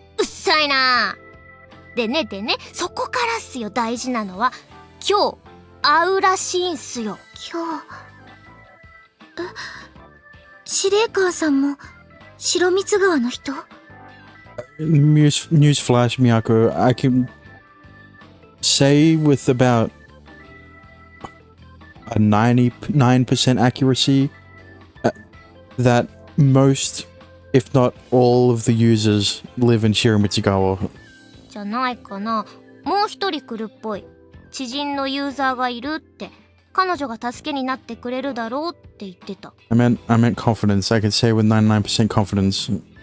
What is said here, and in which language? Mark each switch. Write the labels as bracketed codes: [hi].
[ja] うっさいな。でね、そこからっすよ、大事なのは。今日会うらしいんすよ。今日。司令官さんも白蜜川の人？ [en] Newsflash, Miyako. I can say with about a 99% accuracy that most, if not all, of the users live in Shiramitsugawa. [ja] じゃないかな。もう一人来るっぽい。知人のユーザーがいるって。彼女が助けになってくれるだろうって言ってた。 [en] I meant confidence. I could say with 99% confidence.